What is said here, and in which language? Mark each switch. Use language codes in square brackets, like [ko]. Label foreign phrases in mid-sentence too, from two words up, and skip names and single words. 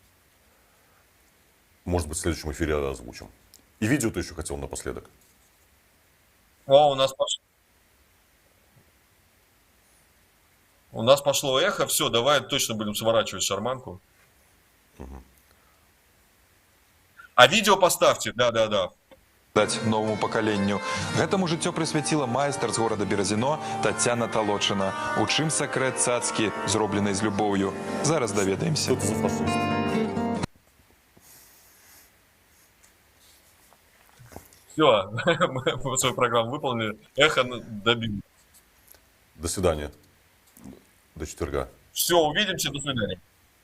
[ru] Может быть, в следующем эфире озвучим. И видео ты еще хотел напоследок. У нас пошло эхо. Все, давай точно будем сворачивать шарманку. А видео поставьте, да-да-да. [be] Даць новому пакаленню. Гэтаму жыццё прысвяціла майстар з горада Беразіно Тацяна Талочына. У чым сакрэт цацкі, зробленай з любоўю? Зараз даведаемся. [ru] Что это за фашист? Все, мы свою программу выполнили. Эхо добили. До свидания. До четверга. Все, увидимся, до свидания.